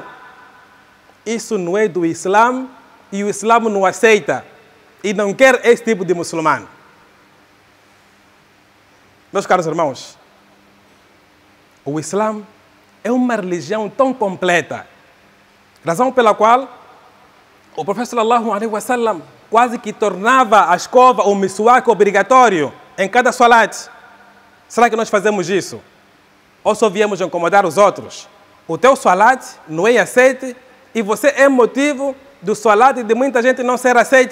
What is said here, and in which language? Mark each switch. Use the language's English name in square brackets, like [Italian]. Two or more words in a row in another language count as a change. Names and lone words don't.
[Portuguese] Isso não é do Islã e o Islã não aceita. E não quer esse tipo de muçulmano. Meus caros irmãos, o Islã é uma religião tão completa, razão pela qual o profeta [Arabic] صلى الله عليه وسلم [Portuguese] quase que tornava a escova ou miswak obrigatório em cada salat. Será que nós fazemos isso? Ou só viemos incomodar os outros? O teu salat não é aceite e você é motivo do salat de muita gente não ser aceite.